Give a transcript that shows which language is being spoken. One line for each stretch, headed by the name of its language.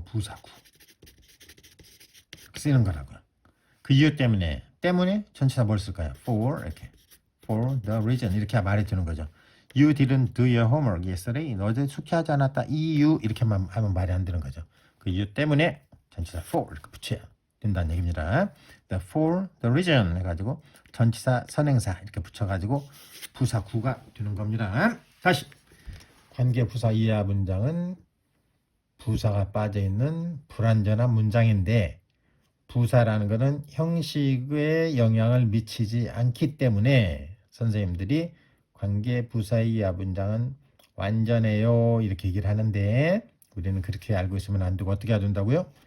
Korean: 부사구 쓰이는 거라고요. 그 이유 때문에 전치사 뭘 쓸까요? for 이렇게 for the reason 이렇게 말해주는 거죠.
English: You didn't do your homework yesterday.
Korean: 너 어제 숙제하지 않았다. 이유 이렇게만 하면 말이 안 되는 거죠. 그 이유 때문에 전치사 for 이렇게 붙여야 된다는 얘기입니다. for the reason 해가지고 전치사 선행사 이렇게 붙여가지고 부사구가 되는 겁니다. 다시 관계부사 이하 문장은 부사가 빠져있는 불완전한 문장인데 부사라는 것은 형식에 영향을 미치지 않기 때문에 선생님들이 관계부사 이하 문장은 완전해요 이렇게 얘기를 하는데 우리는 그렇게 알고 있으면 안 되고 어떻게 해야 된다고요?